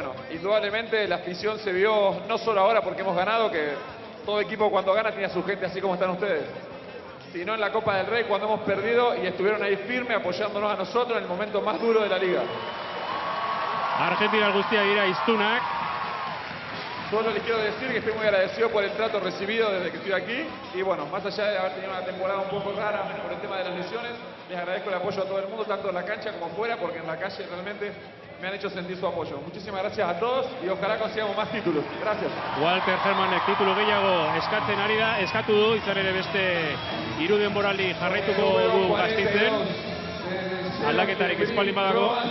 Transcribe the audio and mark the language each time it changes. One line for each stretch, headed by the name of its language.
Spanish: Indudablemente la afición se vio no solo ahora porque hemos ganado, que todo equipo cuando gana tiene a su gente así como están ustedes, sino en la Copa del Rey cuando hemos perdido y estuvieron ahí firme apoyándonos a nosotros en el momento más duro de la liga.
Basque: Argentina guztiak dira iztunak.
Spanish: Solo les quiero decir que estoy muy agradecido por el trato recibido desde que estoy aquí y más allá de haber tenido una temporada un poco rara por el tema de las lesiones, les agradezco el apoyo a todo el mundo, tanto en la cancha como fuera, porque en la calle realmente me han hecho sentir su apoyo. Muchísimas gracias a todos y ojalá consigamos más títulos. Gracias.
Basque: Walter Hermanek titulu gehiago eskatzen ari da, eskatu du, izan ere beste 3 denboraldi jarraituko du Gasteizen, aldaketarik espaldin badago.